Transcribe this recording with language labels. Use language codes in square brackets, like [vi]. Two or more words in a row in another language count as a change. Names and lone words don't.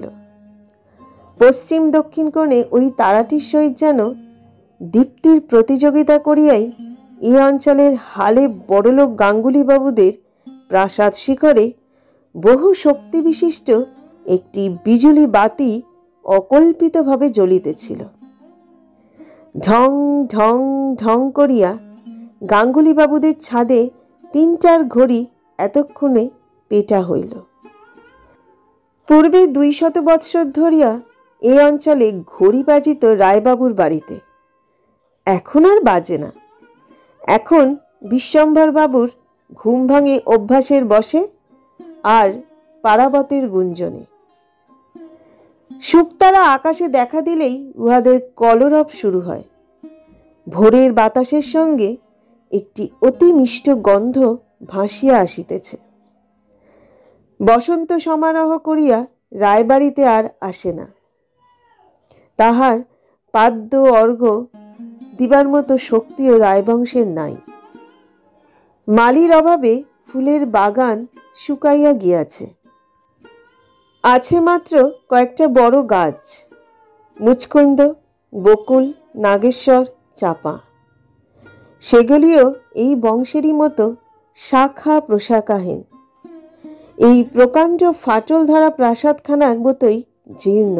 [bn] পশ্চিম দক্ষিণ কোণে ওই তারাটির সহিত যেন দীপ্তির প্রতিযোগিতা করিয়াই এ অঞ্চলের হালে বড়লোক গাঙ্গুলী বাবুদের প্রাসাদ শিখরে বহু শক্তি বিশিষ্ট একটি বিজুলি বাতি অকল্পিতভাবে জ্বলিতেছিল। ঢং ঢং ঢং করিয়া গাঙ্গুলী বাবুদের ছাদে ৩টার ঘড়ি এতক্ষণে পেটা হইল। পূর্বে ২০০ বৎসর ধরিয়া এ অঞ্চলে ঘড়ি বাজিত রায়বাবুর বাড়ীতে। এখন আর বাজে না। এখন বিশ্বম্ভর বাবুর ঘুম ভাঙে অভ্যাসের বশে আর পারাবতের গুঞ্জনে। শুকতারা আকাশে দেখা দিলেই উহাদের কলরব শুরু হয়। ভোরের বাতাসের সঙ্গে একটি অতি মিষ্ট গন্ধ ভাসিয়া আসিতেছে। বসন্ত সমারোহ করিয়া রায়বাড়ীতে আর আসে না। তাহার পাদ্য অর্ঘ্য দিবার মতো শক্তিও রায়বংশের নাই। মালীর অভাবে ফুলের বাগান শুকাইয়া গিয়াছে। আছে মাত্র কয়েকটা বড় গাছ, মুচকুন্দ, বকুল, নাগেশ্বর, চাঁপা। সেগুলিও এই বংশেরই মতো শাখা প্রশাখাহীন। এই প্রকাণ্ড ফাটল ধরা প্রাসাদখানার মতোই জীর্ণ।